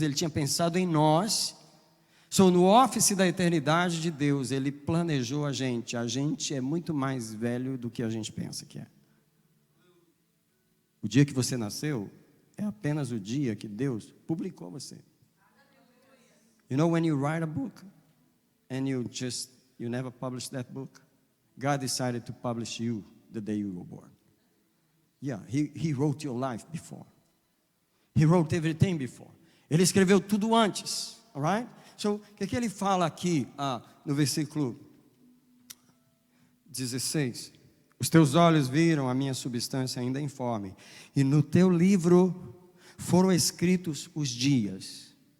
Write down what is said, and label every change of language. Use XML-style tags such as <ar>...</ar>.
<pt>Ele tinha pensado em nós. No office da eternidade de Deus, Ele planejou a gente é muito mais velho do que a gente pensa que é. O dia que você nasceu é apenas o dia que Deus publicou você.</pt> <en>You know when you write a book and you never publish that book, God decided to publish you the day you were born. Yeah, He wrote your life before. He wrote everything before.</en> <pt>Ele escreveu tudo antes, alright? O que ele fala aqui no versículo 16? Os teus olhos viram a minha substância ainda informe, e no teu livro foram escritos os dias.</pt>